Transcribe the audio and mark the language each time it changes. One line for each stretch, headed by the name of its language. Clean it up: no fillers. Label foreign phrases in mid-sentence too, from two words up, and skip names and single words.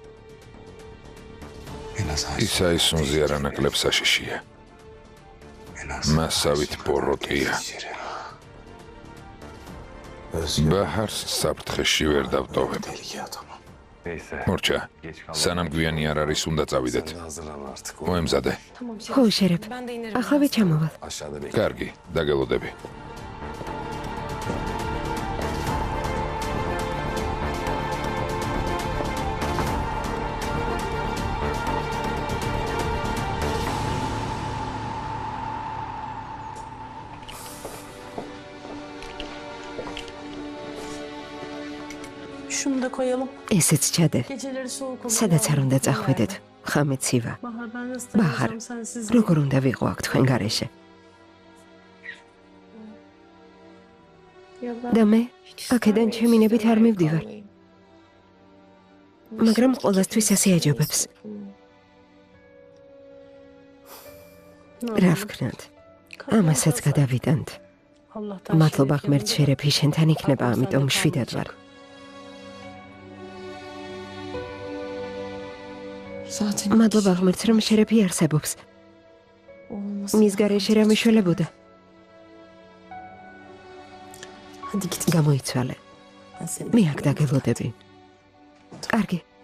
Turkish: En az
Georgian: ის აისუნზე არანაკლებ საშიშია.
Turkish: En az.
Georgian: მასავით პოროტია.
Turkish: Şeref. Özgür.
Georgian: ბაჰარს საფრთხეში ვერ დავტოვებ.
Turkish: Tehlike adamı. Neyse.
Georgian: მორჩა, სანამ გვიანი არ არის, უნდა წავიდეთ.
Turkish: Sen de hazırlan artık.
Georgian: მოემზადე.
Turkish: Tamam Şeref.
Georgian: ხო, შერეფ.
Turkish: Ben de inerim.
Georgian: ახლა ჩამოვალ.
Turkish: Aşağıda bekle.
Georgian: კარგი, დაგელოდები.
Turkish: Şunu da koyalım.
Georgian: ესეც çade.
Turkish: Geceleri soğuk olur.
Georgian: სადაც არ უნდა წახვიდეთ. ხამე ცივა.
Turkish: Bahar, ben nasıl
Georgian: ბაჰარ,
Turkish: dayanacağım sensiz?
Georgian: როგორ უნდა ვიყო აქ თქვენ გარეშე?
Turkish: Ya ben
Georgian: და მე
Turkish: hiç
Georgian: აქედან
Turkish: istemiyorum
Georgian: ჩემი ნებით არ
Turkish: sizinle
Georgian: მივდივარ.
Turkish: kalmayı.
Georgian: მაგრამ ყოველთვის ასე აჯობებს. რა ვქნათ? ამასაც გადავიტანთ.
Turkish: Allah'tan
Georgian: მადლობა
Turkish: Şeref
Georgian: ღმერთ
Turkish: yanında.
Georgian: შერეფი შენთან იქნება,
Turkish: Aklım
Georgian: ამიტომ
Turkish: sende
Georgian: შვიდად ვარ.
Turkish: kalmayacak. Zaten
Georgian: მადლობა ღმერთს რომ შერეფი არსებობს.
Turkish: olmasa
Georgian: მის გარეშე რა მიშველებოდა?
Turkish: Hadi git.
Georgian: გამოიცვალე.
Turkish: Ben seni
Georgian: მე აქ დაგელოდები. კარგი.